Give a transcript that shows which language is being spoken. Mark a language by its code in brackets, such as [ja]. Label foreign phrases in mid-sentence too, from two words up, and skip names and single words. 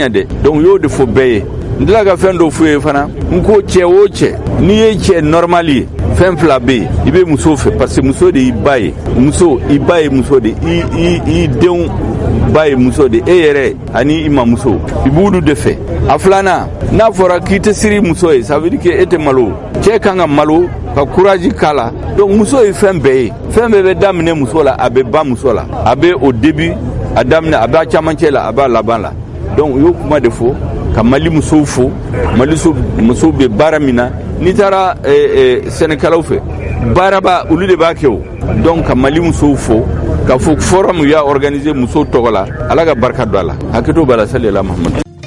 [bm] ɲɛ dɛ donc u y'o de fɔ bɛɛ ye n tila ka fɛn dɔ f'u ye fana n ko cɛ o cɛ n'i ye cɛ normal ye fɛn fila bɛ yen i bɛ muso fɛ parce que muso de y'i ba ye muso i ba ye muso de i denw ba ye muso de e yɛrɛ ani i mamuso i b'olu de fɛ a filanan n'a fɔra k'i tɛ siri muso ye [fr] ça veut dire que [bm] e tɛ malo cɛ kan ka malo ka courage k'a la donc muso ye fɛn bɛɛ ye fɛn bɛɛ bɛ daminɛ muso la a bɛ ban muso la a bɛ [fr] au début [bm] a daminɛ a b'a camancɛ la a b'a laban la donc u y'o kuma de fɔ ka mali musow fo mali musow bɛ baara min na n'i taara sɛnɛkɛlaw fɛ baaraba olu de b'a kɛ o donc ka Mali musow fo ka fɔ forum y'a organiser musow tɔgɔ la Ala ka barika don a la hakɛto b'a la salila Mahamadu.